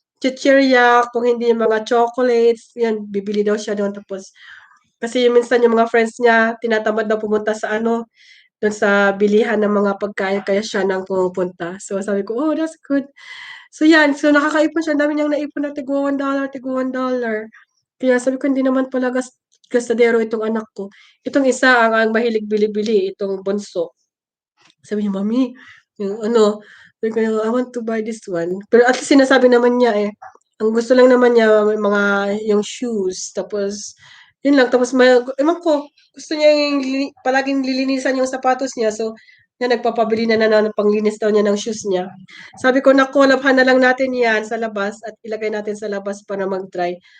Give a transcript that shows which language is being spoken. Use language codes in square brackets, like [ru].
[tl] Chichirya, kung hindi yung mga chocolates, yan bibili daw siya do'n tapos kasi minsan yung mga friends niya tinatamad daw pumunta sa ano, dun sa bilihan ng mga pagkain kaya siya nang pumupunta. So sabi ko, [en] "Oh, that's good." [tl] So yan, so nakakaipon siya, ang dami niyang naipon na tigwa $1. Kaya sabi ko hindi naman pala gastadero itong anak ko. Itong isa ang mahilig bili-bili, itong bunso. Sabi niya, "Mommy, yung ano," sabi ko, [en] "I want to buy this one." [tl] Pero at least sinasabi naman niya, eh, ang gusto lang naman niya may mga yung shoes tapos yun lang. Tapos ewan ko, gusto niya yung palaging lilinisan yung sapatos niya. So, yan nagpapabili na ng panglinis daw niya ng shoes niya. Sabi ko, "Naku, labhan na lang natin yan sa labas at ilagay natin sa labas para mag-dry."